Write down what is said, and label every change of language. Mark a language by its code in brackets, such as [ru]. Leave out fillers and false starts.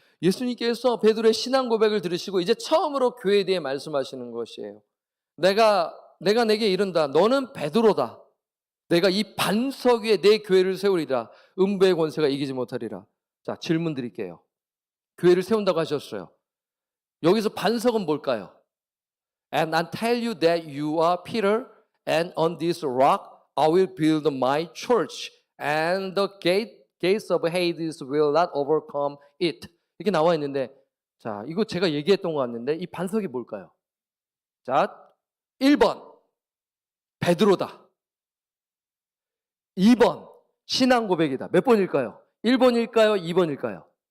[ko] 예수님께서 베드로의 신앙 고백을 들으시고 이제 처음으로 교회에 대해 말씀하시는 것이에요. 내가 내게 이른다. 너는 베드로다. 내가 이 반석 위에 내 교회를 세우리라. 음부의 권세가 이기지 못하리라. 자, 질문 드릴게요. 교회를 세운다고 하셨어요. 여기서 반석은 뭘까요? [en] And I tell you that you are Peter, and on this rock I will build my church, and the gates of Hades will not overcome it. [ko] 이렇게 나와 있는데, 자, 이거 제가 얘기했던 것 같는데 이 반석이 뭘까요? 자, 1번 베드로다. 2번 신앙 고백이다. 몇 번일까요? 1번일까요? 2번일까요?